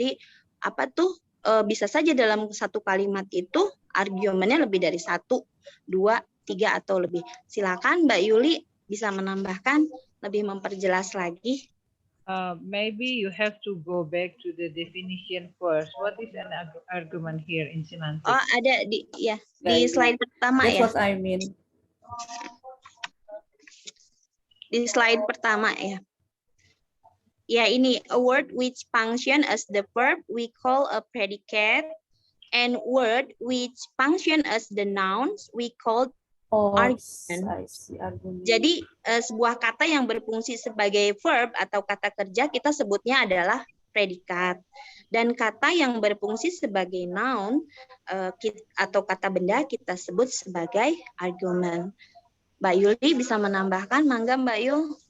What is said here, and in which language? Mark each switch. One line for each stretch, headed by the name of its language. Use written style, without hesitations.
Indonesian: Jadi apa tuh bisa saja dalam satu kalimat itu argumennya lebih dari 1, 2, 3 atau lebih. Silakan Mbak Yuli bisa menambahkan, lebih memperjelas lagi.
English: Maybe you have to go back to the definition first. What is an argument here in semantics?
Indonesian: Oh, ada di slide pertama.
English: That's what I mean.
Indonesian: Di slide pertama ya. Ya, ini
English: a word which function as the verb we call a predicate, and word which function as the nouns we call argument. I see, argument.
Indonesian: Jadi sebuah kata yang berfungsi sebagai verb atau kata kerja kita sebutnya adalah predikat. Dan kata yang berfungsi sebagai noun atau kata benda kita sebut sebagai argument. Mbak Yuli bisa menambahkan, mangga Mbak Yul.